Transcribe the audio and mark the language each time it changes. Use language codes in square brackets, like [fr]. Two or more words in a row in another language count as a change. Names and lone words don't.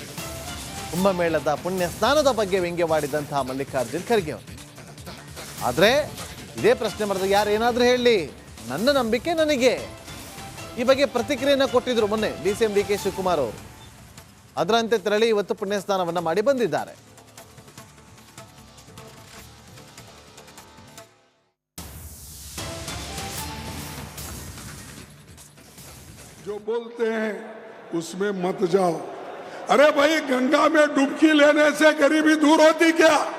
[kn] ಕುಂಭಮೇಳದ ಪುಣ್ಯ ಸ್ನಾನದ ಬಗ್ಗೆ ವ್ಯಂಗ್ಯವಾಡಿದಂತಹ ಮಲ್ಲಿಕಾರ್ಜುನ್ ಖರ್ಗೆ ಅವರು. ಆದರೆ ಇದೇ ಪ್ರಶ್ನೆ ಮಾಡಿದ್ರೆ ಯಾರು ಏನಾದರೂ ಹೇಳಲಿ, ನನ್ನ ನಂಬಿಕೆ ನನಗೆ. ಈ ಬಗ್ಗೆ ಪ್ರತಿಕ್ರಿಯೆಯನ್ನು ಕೊಟ್ಟಿದ್ರು ಮೊನ್ನೆ DCM DK ಶಿವಕುಮಾರ್ ಅವರು. ಅದರಂತೆ ತೆರಳಿ ಇವತ್ತು ಪುಣ್ಯ ಸ್ನಾನವನ್ನು ಮಾಡಿ ಬಂದಿದ್ದಾರೆ. [hi] जो बोलते हैं उसमें मत जाओ। अरे भाई, गंगा में डुबकी लेने से गरीबी दूर होती क्या?